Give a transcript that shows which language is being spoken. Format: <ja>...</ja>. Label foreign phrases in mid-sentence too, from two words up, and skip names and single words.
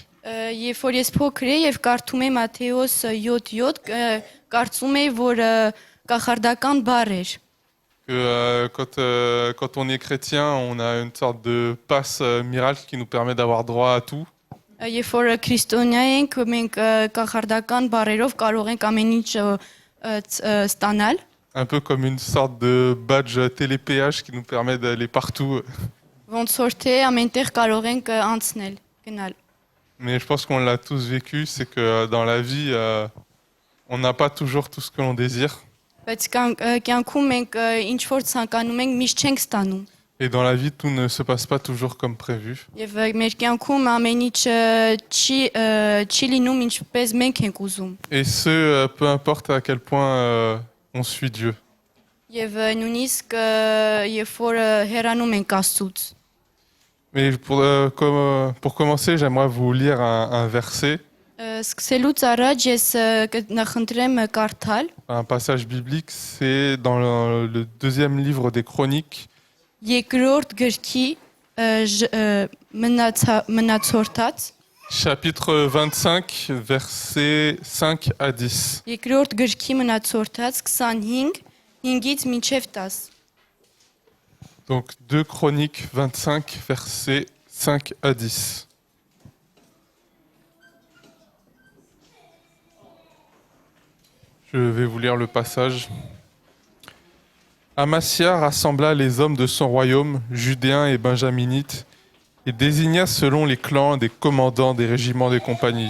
<hy>Երբ որ ես փոքր էի եւ կարդում եմ Մատթեոս 7:7, կարծում էի որ կախարդական բառ էր։</hy> <fr>Que quand on est chrétien, on a une sorte de passe miracle qui nous permet d'avoir droit à tout.</fr> <hy>Երբ որ քրիստոնյա ենք, մենք կախարդական բառերով կարող ենք ամեն ինչ ստանալ,</hy> <fr>un peu comme une sorte de badge télépéage qui nous permet d'aller partout.</fr> <hy>ոնց որ թե ամենտեղ կարող ենք անցնել, գնալ։</hy> <fr>Mais je pense qu'on l'a tous vécu, c'est que dans la vie, on n'a pas toujours tout ce que l'on désire.</fr> <hy>Բայց կյանքում մենք ինչ որ ցանկանում ենք, միշտ չենք ստանում։</hy> <fr>Et dans la vie, tout ne se passe pas toujours comme prévu.</fr> <hy>Եվ մեր կյանքում ամեն ինչ չի լինում ինչպես մենք ենք ուզում։</hy> <fr>Et ce, peu importe à quel point on suit Dieu.</fr> <hy>Եվ նույնիսկ երբ որ հեռանում ենք Աստծուց։</hy> <fr>Mais pour commencer, j'aimerais vous lire un verset,</fr> <hy>Սկսելուց առաջ ես կնախընտրեմ կարդալ</hy> <fr>un passage biblique. C'est dans le deuxième livre des Chroniques,</fr> <hy>երկրորդ գրքի մնացորդած</hy> <fr>chapitre 25, versets 5 à 10.</fr> <hy>երկրորդ գրքի մնացորդած 25 5-ից մինչև 10</hy> <fr>Donc 2 Chroniques 25, versets 5 à 10. Je vais vous lire le passage. Amasia rassembla les hommes de son royaume, judéens et benjaminites, et désigna selon les clans des commandants des régiments des compagnies.</fr>